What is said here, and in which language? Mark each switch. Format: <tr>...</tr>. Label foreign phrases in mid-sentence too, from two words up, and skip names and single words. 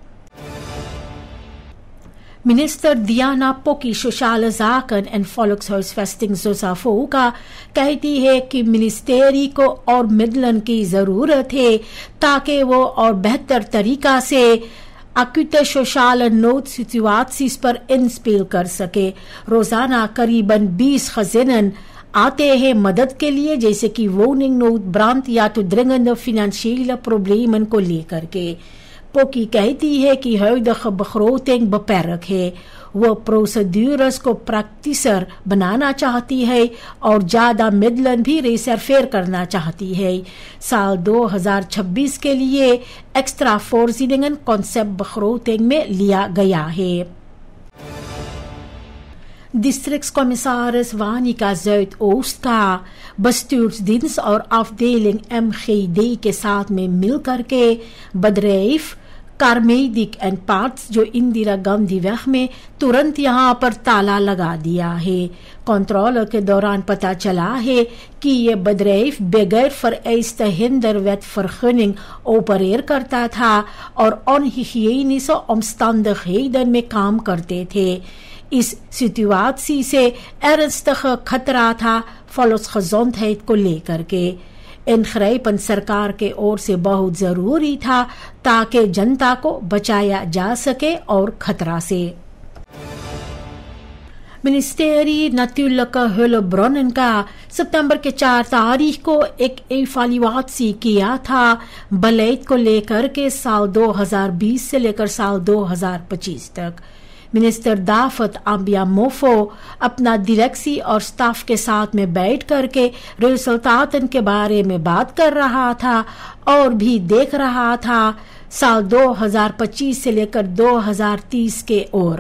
<hns>Minister Diana Poki Sociale Zaken en Volkshuisvesting Sosafoka कहती है कि मिनिस्ट्री को और मिडलन की जरूरत है ताकि वो और बेहतर तरीका से</hns> <nl>acute sociale noodsituaties</nl> <hns>पर इंस्पेल कर सके। रोजाना करीबन 20 gezinnen आते हैं मदद के लिए जैसे कि</hns> <nl>woning nood, brand</nl> <hns>या तो</hns> <nl>dringende financiële problemen</nl> <hns>को लेकर के। पोकी कहती है कि</hns> <nl>huidige begroting beperkt</nl> <hns>है। वो प्रोसीड्यूर्स को प्रैक्टिसर बनाना चाहती है और ज्यादा मिडलन भी रिजर्वेर करना चाहती है। साल 2026 के लिए</hns> <nl>extra voorzieningen concept begroting</nl> <hns>में लिया गया है। Districtscommissaris Wanica Zuidoost का bestuursdienst और afdeling MGD के साथ में मिलकर के bedrijf कारमेडिक एंड पार्ट्स जो इंदिरा गांधी weg में तुरंत यहाँ पर ताला लगा दिया है। कंट्रोल के दौरान पता चला है कि ये bedrijf बगैर</hns> <nl>vereiste hinderwet vergunning</nl> <hns>ऑपरेट करता था और</hns> <nl>onhygiënische omstandigheden</nl> <hns>में काम करते थे। इस सिचुएशन से ernstig खतरा था volksgezondheid को लेकर के। इंग्रेपन सरकार के ओर से बहुत जरूरी था ताकि जनता को बचाया जा सके और खतरा से। मिनिस्ट्री</hns> <nl>natuurlijke hulpbronnen</nl> <hns>का सितंबर के 4 तारीख को एक इवैल्यूएशन किया था बलेट को लेकर के साल 2020 से लेकर साल 2025 तक। मिनिस्टर दाफत आबिया मोफो अपना डायरेक्सी और स्टाफ के साथ में बैठ करके रिजल्टातन के बारे में बात कर रहा था और भी देख रहा था साल 2025 से लेकर 2030 के ओर।</hns>